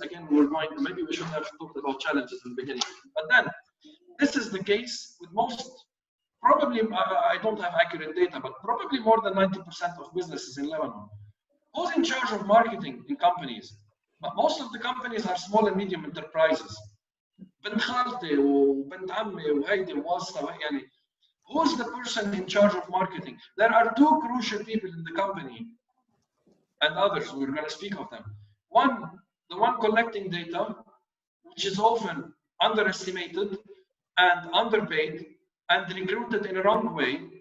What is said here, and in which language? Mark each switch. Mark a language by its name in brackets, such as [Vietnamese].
[English] Again, maybe we should have talked about challenges in the beginning. But then, this is the case with most, probably, I don't have accurate data, but probably more than 90% of businesses in Lebanon. Who's in charge of marketing in companies? But most of the companies are small and medium enterprises. [Arabic] بنت خالتي وبنت عمي وهيدي واسطة يعني. [English] Who's the person in charge of marketing? There are two crucial people in the company, and others, we're going to speak of them. One, the one collecting data, which is often underestimated and underpaid and recruited in a wrong way.